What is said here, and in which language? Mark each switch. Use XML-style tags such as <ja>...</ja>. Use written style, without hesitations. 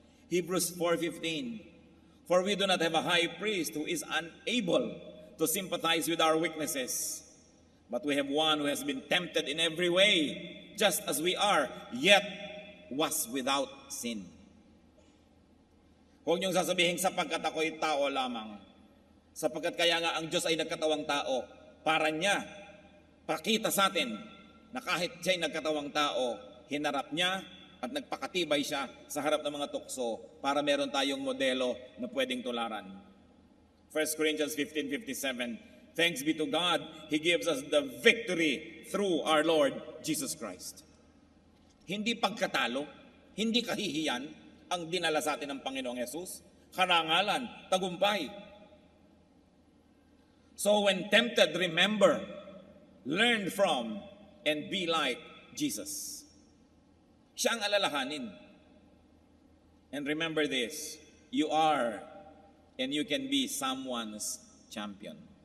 <en>Hebrews 4:15, for we do not have a high priest who is unable to sympathize with our weaknesses, but we have one who has been tempted in every way, just as we are, yet was without sin.</en> <tl>Huwag niyong sasabihin, sapagkat ako'y tao lamang. Sapagkat kaya nga ang Diyos ay nagkatawang tao, para niya, pakita sa atin, na kahit siya'y nagkatawang tao, hinarap niya at nagpakatibay siya sa harap ng mga tukso para meron tayong modelo na pwedeng tularan.</tl> <en>1 Corinthians 15:57, thanks be to God, He gives us the victory through our Lord Jesus Christ.</en> <tl>Hindi pagkatalo, hindi kahihiyan ang dinala sa atin ng Panginoong Yesus. Karangalan, tagumpay.</tl> <en>So when tempted, remember, learn from, and be like Jesus.</en> <tl>Siya ang alalahanin.</tl> <en>And remember this, you are and you can be someone's champion.</en>